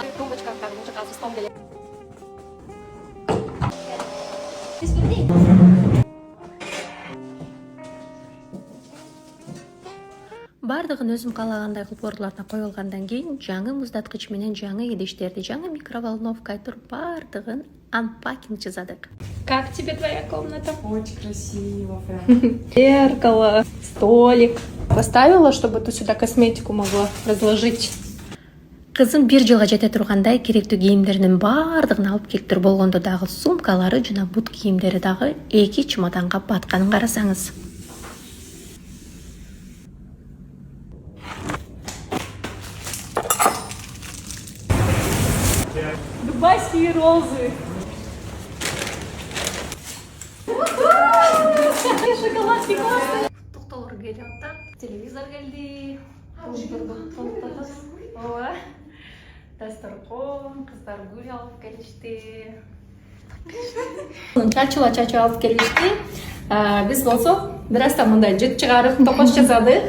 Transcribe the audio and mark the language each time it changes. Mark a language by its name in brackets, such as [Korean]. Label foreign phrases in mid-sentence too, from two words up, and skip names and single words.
[Russian] Тумбочка как стол [Kyrgyz] белек. Бардыгын өзүм каалагандай кылып ордуларына коюлгандан кийин жаңы муздаткыч менен жаңы идиштерди, жаңы микроволновка айтып бардыгын анпакинг жасадык. [Russian] Как тебе твоя комната? Очень красиво прям. Зеркало, столик. Поставила, чтобы ты сюда косметику могла разложить. [Kyrgyz] Кызым 1 жылга жете тургандай керектүү кийимдеринин бардыгын алып келиптир болгондо дагы сумкалары жана бут кийимдери дагы 2 чемоданга батканын карасаңыз. [Russian] Дубайские розы. Шоколадки классные. [Kyrgyz] Токтолор келип атат. Телевизор келди. Ооба. Дасторкон, кыздар гүл алып келишти. Чачыла алып келишти. Биз болсо бир аздан мындай жыт чыгарып токош жасадык.